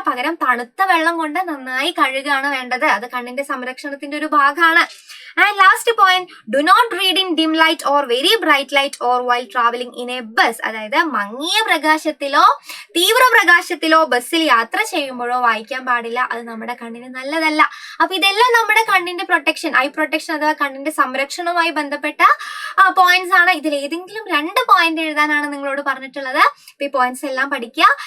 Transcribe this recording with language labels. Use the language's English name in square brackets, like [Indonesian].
[Malayalam] പകരം തണുത്ത വെള്ളം കൊണ്ട് നന്നായി കഴുകുകയാണ് വേണ്ടത്. അത് കണ്ണിന്റെ സംരക്ഷണത്തിന്റെ ഒരു ഭാഗമാണ്. [English] And last point, do not read in dim light or very bright light or while traveling in a bus. [Malayalam] അതായത് മങ്ങിയ പ്രകാശത്തിലോ തീവ്ര പ്രകാശത്തിലോ ബസ്സിൽ യാത്ര ചെയ്യുമ്പോഴോ വായിക്കാൻ പാടില്ല. അത് നമ്മുടെ കണ്ണിന് നല്ലതല്ല. അപ്പൊ ഇതെല്ലാം നമ്മുടെ കണ്ണിന്റെ പ്രൊട്ടക്ഷൻ, ഐ പ്രൊട്ടക്ഷൻ അഥവാ കണ്ണിന്റെ സംരക്ഷണവുമായി ബന്ധപ്പെട്ട പോയിന്റ്സ് ആണ്. ഇതിൽ ഏതെങ്കിലും 2 പോയിന്റ് എഴുതാനാണ് നിങ്ങളോട് പറഞ്ഞിട്ടുള്ളത്. അപ്പൊ ഈ പോയിന്റ്സ് എല്ലാം പഠിക്കുക.